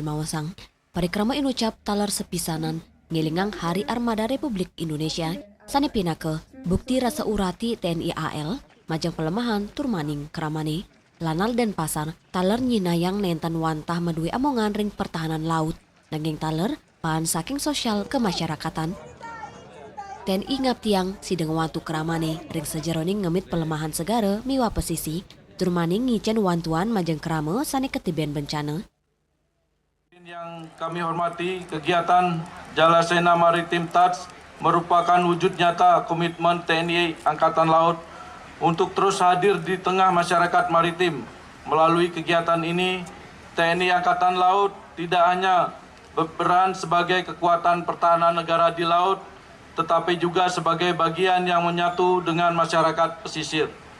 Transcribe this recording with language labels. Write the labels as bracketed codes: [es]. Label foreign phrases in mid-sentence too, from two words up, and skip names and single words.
[ban] Mawasang parikrama inucap talar sepisanan ngilingang Hari Armada Republik Indonesia sane pinake bukti rasa urati TNI AL majang pelemahan turmaning keramane Lanal Denpasar talar nyinayang nentan wantah medui amongan ring pertahanan laut nanging talar pan saking sosial kemasyarakatan. TNI ngaptiang sideng wantu keramane ring sejeroning ngemit pelemahan segara miwa pesisi turmaning ngicen wantuan majeng kerama sane ketiben bencana. [id] Yang kami hormati, kegiatan Jalasena Maritim Touch merupakan wujud nyata komitmen TNI Angkatan Laut untuk terus hadir di tengah masyarakat maritim. Melalui kegiatan ini, TNI Angkatan Laut tidak hanya berperan sebagai kekuatan pertahanan negara di laut, tetapi juga sebagai bagian yang menyatu dengan masyarakat pesisir.